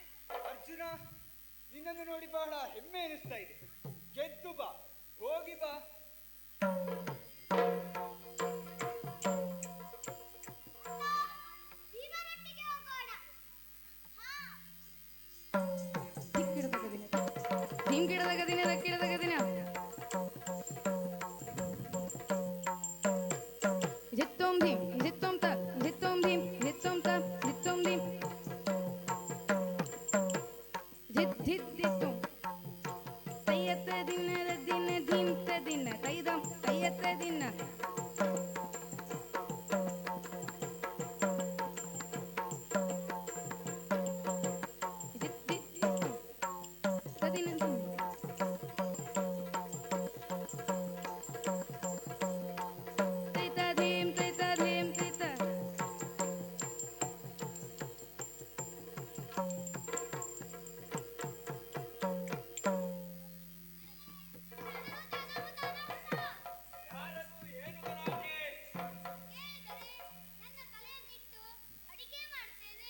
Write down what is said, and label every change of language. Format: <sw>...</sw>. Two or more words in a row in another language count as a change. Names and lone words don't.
<kn>ಅರ್ಜುನ, ನಿನ್ನನ್ನು ನೋಡಿ ಬಹಳ ಹೆಮ್ಮೆ ಎನಿಸ್ತಾ ಇದೆ. ಗೆದ್ದು ಬಾ, ಹೋಗಿ ಬಾ. ಭೀಮರೊಟ್ಟಿಗೆ ಹೋಗೋಣ. ಹಾ, ಧಿಕ್ಕಿಡದ ಗದಿನ ಧೀಂ ಗಿಡದ ಗದಿನ ದಕ್ಕಿಡದ ಗದಿನ ಜಿತ್ತೋಂ ಧೀಂ ಜಿತ್ತೋಂ ತ ಜಿತ್ತೋಂ ಧೀಂ ಜಿತ್ತೋಂ ತ ಜಿತ್ತೋಂ ಧೀಂ ಜಿತ್ ಜಿತ್ ಜಿತ್ತೋಂ ತಯ್ಯತ್ತ ದಿನ ದಿನ ಧೀಂ ತ ದಿನ ತೈದಂ ತಯ್ಯತ್ತ ದಿನ ಜಿತ್ ಜಿತ್ ಜಿತ್ತೋಂ ತದಿನ ಧೀಂ ತೈತ ಧೀಂ ತೈತ ಧೀಂ ತೈತ ಯಾರದು? ಏನು ಗಲಾಟೆ? ಕೇಳಿದರೆ ನನ್ನ ತಲೆಯನ್ನಿಟ್ಟು ಅಡಿಗೆ ಮಾಡ್ತೇನೆ.</kn>